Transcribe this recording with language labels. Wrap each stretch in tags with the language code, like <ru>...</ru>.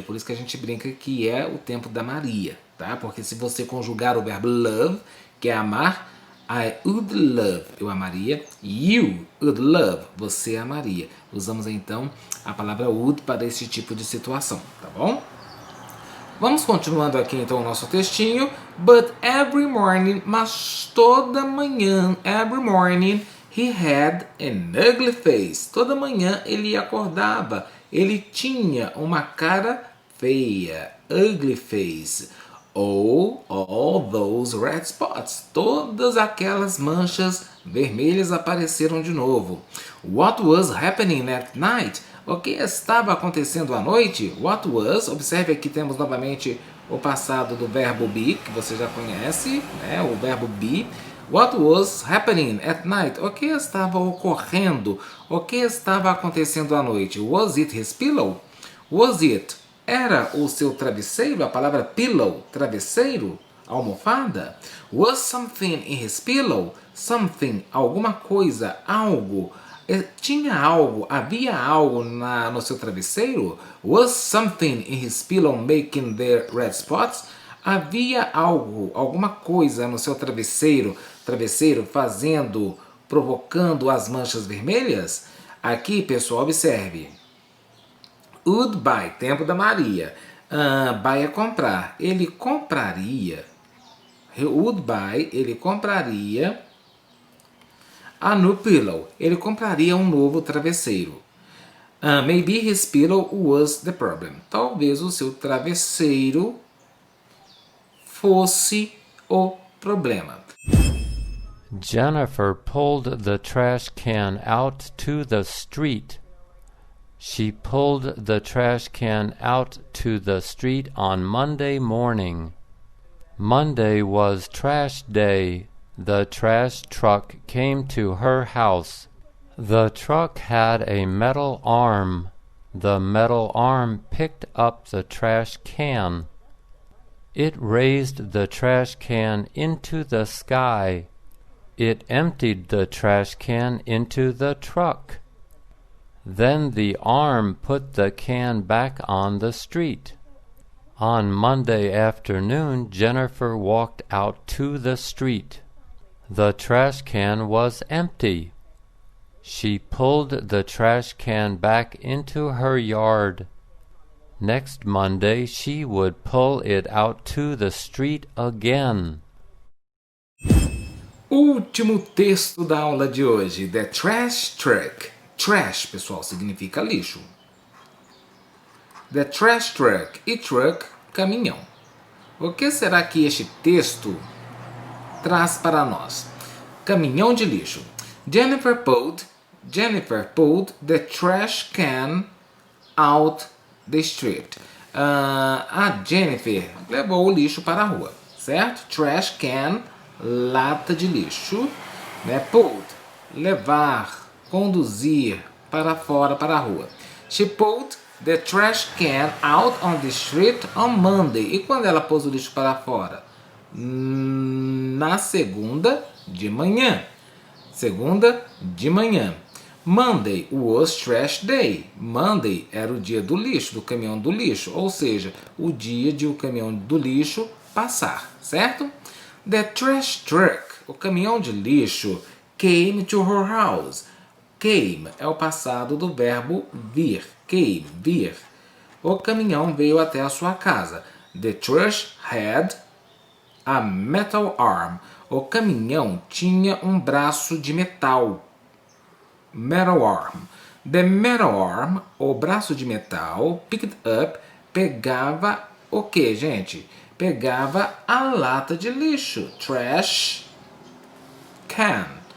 <pt>Por isso que a gente brinca que é o tempo da Maria, tá? Porque se você conjugar o verbo love, que é amar,</pt> <en>I would love,</en> <pt>eu amaria.</pt> <en>You would love,</en> <pt>você amaria. Usamos então a palavra would para esse tipo de situação, tá bom? Vamos continuando aqui então o nosso textinho.</pt> <en>But every morning,</en> <pt>mas toda manhã,</pt> <en>every morning, he had an ugly face.</en> <pt>Toda manhã ele acordava, ele tinha uma cara feia,</pt> <en>ugly face. Oh, all those red spots.</en> <pt>Todas aquelas manchas vermelhas apareceram de novo.</pt> <en>What was happening at night?</en> <pt>O que estava acontecendo à noite?</pt> <en>What was,</en> <pt>observe aqui temos novamente o passado do verbo be, que você já conhece, né? O verbo be.</pt> <en>What was happening at night?</en> <pt>O que estava ocorrendo? O que estava acontecendo à noite?</pt> <en>Was it his pillow? Was it?</en> <pt>Era o seu travesseiro? A palavra pillow, travesseiro, almofada?</pt> <en>Was something in his pillow?</en> <pt>Something, alguma coisa, algo. Tinha algo, havia algo no seu travesseiro?</pt> <en>Was something in his pillow making the red spots?</en> <pt>Havia algo, alguma coisa no seu travesseiro fazendo, provocando as manchas vermelhas? Aqui, pessoal, observe.</pt> <en>Would buy,</en> <pt>tempo da Maria. Buy é comprar. Ele compraria.</pt> <en>Would buy,</en> <pt>ele compraria</pt> <en>a new pillow.</en> <pt>Ele compraria um novo travesseiro.</pt> <en>Maybe his pillow was the problem.</en> <pt>Talvez o seu travesseiro fosse o problema.</pt> <en>Jennifer pulled the trash can out to the street. She pulled the trash can out to the street on Monday morning. Monday was trash day. The trash truck came to her house. The truck had a metal arm. The metal arm picked up the trash can. It raised the trash can into the sky. It emptied the trash can into the truck. Then the arm put the can back on the street. On Monday afternoon, Jennifer walked out to the street. The trash can was empty. She pulled the trash can back into her yard. Next Monday, she would pull it out to the street again.</en> <pt>Último texto da aula de hoje, The Trash Truck. Trash, pessoal, significa lixo.</pt> <en>The trash truck</en> <pt>e truck, caminhão. O que será que este texto traz para nós? Caminhão de lixo.</pt> <en>Jennifer pulled the trash can out the street.</en> <pt>A Jennifer levou o lixo para a rua, certo?</pt> <en>Trash can,</en> <pt>lata de lixo. Né? Put, levar, conduzir para fora, para a rua.</pt> <en>She put the trash can out on the street on Monday.</en> <pt>E quando ela pôs o lixo para fora? Na segunda de manhã. Segunda de manhã.</pt> <en>Monday was trash day.</en> <pt>Monday era o dia do lixo, do caminhão do lixo. Ou seja, o dia de o caminhão do lixo passar, certo?</pt> <en>The trash truck,</en> <pt>o caminhão de lixo,</pt> <en>came to her house.</en> <pt>Came é o passado do verbo vir. Came, vir. O caminhão veio até a sua casa.</pt> <en>The trash had a metal arm.</en> <pt>O caminhão tinha um braço de metal.</pt> <en>Metal arm. The metal arm,</en> <pt>o braço de metal,</pt> <en>picked up,</en> <pt>pegava o que, gente? Pegava a lata de lixo. Trash can.</pt>